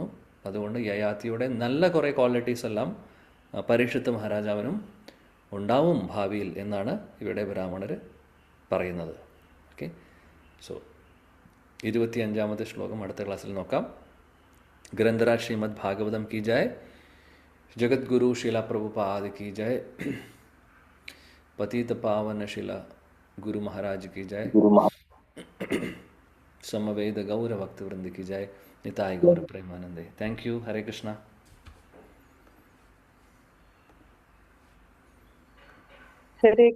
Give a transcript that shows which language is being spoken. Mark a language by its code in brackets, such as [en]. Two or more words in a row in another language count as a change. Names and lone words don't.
[ml] അതുകൊണ്ട് യയാതിയുടെ നല്ല കുറേ ക്വാളിറ്റീസ് എല്ലാം പരീക്ഷിത്ത് മഹാരാജാവിനും ഉണ്ടാവും ഭാവിയിൽ എന്നാണ് ഇവിടെ ബ്രാഹ്മണർ പറയുന്നത്. ഓക്കെ, സോ 25ാമത്തെ ശ്ലോകം അടുത്ത ക്ലാസ്സിൽ നോക്കാം. [hi] ग्रंथराज श्रीमद् भागवतम् की जय, जगद्गुरु शिला प्रभुपाद की जय, पतित पावन शिला गुरु महाराज की जय, समवेद गौर भक्त वृंद की जय, निताय गौर प्रेमानंदे. [en] thank you. [hi] हरे कृष्णा. हरे